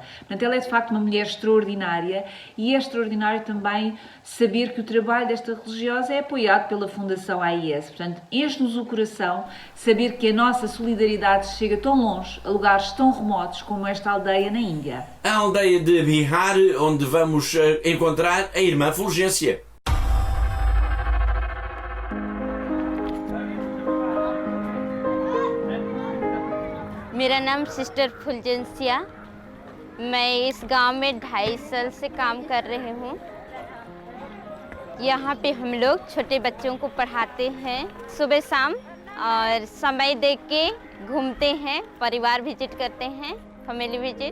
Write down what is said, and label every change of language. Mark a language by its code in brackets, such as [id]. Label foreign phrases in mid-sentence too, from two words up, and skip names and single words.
[pt] Portanto, ela é de facto uma mulher extraordinária e é extraordinário também saber que o trabalho desta religiosa é apoiado pela Fundação AIS. Portanto, enche-nos o coração saber que a nossa solidariedade chega tão longe, a lugares tão remotos como esta aldeia na Índia. A aldeia de Bihar, onde vamos encontrar a irmã Fulgência. [hi] मेरा नाम सिस्टर फुलजेंसिया। मैं इस गांव में 2.5 साल से काम कर रही हूँ। यहाँ पे हम लोग छोटे बच्चों को पढ़ाते हैं सुबह शाम, और समय देख के घूमते हैं, परिवार विजिट करते हैं, [en] family visit.